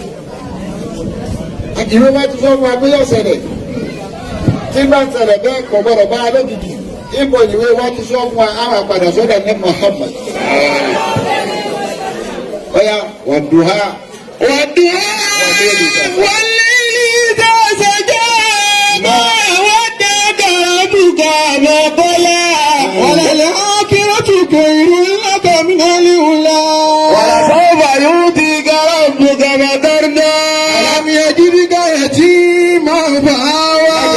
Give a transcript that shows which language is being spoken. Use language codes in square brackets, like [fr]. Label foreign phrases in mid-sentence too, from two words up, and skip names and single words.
[yo] ìwé wa ti sọ fún wa pé yóò ṣẹlẹ̀. tí bá ń ṣẹlẹ̀ bẹ́ẹ̀ kọ̀ gbọ́dọ̀ bá a lójijì. ibo ìwé wa ti sọ fún wa àwọn àpàdà sọ́dọ̀ ní Muhammad. ọ̀ya wàdùhà. [ar] والضحى والليل إذا سجى ما ودعك ربك ما قلى وللآخرة خير لك من الأولى ولسوف يعطيك ربك فترضى ألم يجدك يتيما فآوى.